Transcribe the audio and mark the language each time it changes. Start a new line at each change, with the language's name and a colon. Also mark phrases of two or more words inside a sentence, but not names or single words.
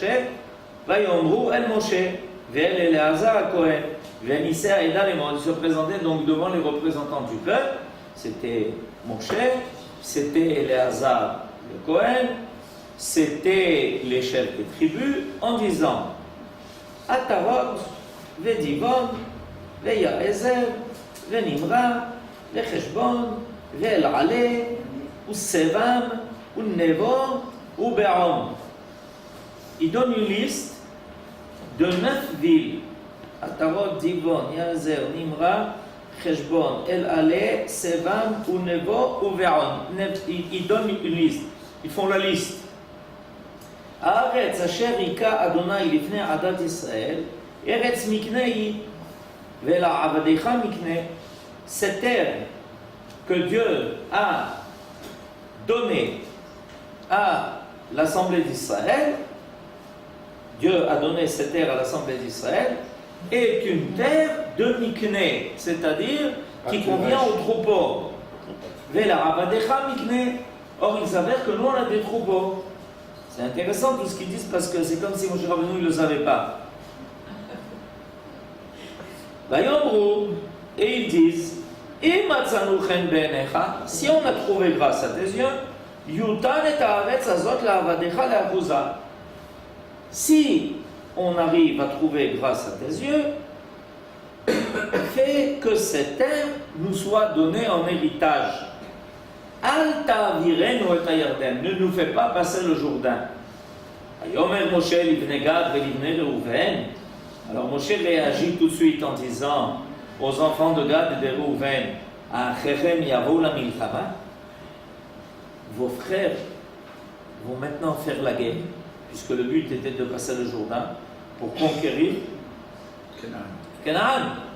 Hebrew: ויאמרו אל משה ואל אלעזר הכהן.
French: Ils se présentaient donc devant les représentants du peuple. C'était Moshe, c'était Eleazar le Kohen, c'était les chefs des tribus, en disant Atarot, Vedivon, Veyaezer, Venimra, Vecheshbon, Ve'el-Ale, Usevam, Unevo, Ube'om. Il donne une liste de 9 villes. Atarot, Divon, Yazer, Nimra, Cheshbon, El-Ale, Sevam, Unevo, Uve'on. Ils donnent une liste. Ils font la liste.
Hebrew: הארץ אשר הכה ה' לפני עדת ישראל ארץ מקנה ולעבדיך מקנה.
French: Cette terre que Dieu a donnée à l'Assemblée d'Israël, Dieu a donné cette terre à l'Assemblée d'Israël, est une terre de Mikné, c'est-à-dire qui convient aux troupeaux.
Hebrew: ולעבדיך מקנה.
French: Or, il s'avère que nous, on a des troupeaux. C'est intéressant tout ce qu'ils disent parce que c'est comme si Moshe Rabbeinu ne le savait pas. Vayomru, et ils disent
Hebrew: אם מצאנו חן בעיניך,
French: si on a trouvé grâce à tes yeux,
Hebrew: יותן את הארץ הזאת לעבדיך לאחוזה.
French: Si on arrive à trouver grâce à tes yeux, fais que cette terre nous soit donnée en héritage.
Hebrew: אל תעבירנו את הירדן,
French: ne nous fais pas passer le Jourdain.
Hebrew: ויאמר משה לבני גד ולבני ראובן,
French: Alors Moshe réagit tout de suite en disant aux enfants de Gad et de Réhouven,
Hebrew: אחיכם יבאו למלחמה,
French: vos frères vont maintenant faire la guerre, puisque le but était de passer le Jourdain pour conquérir Canaan.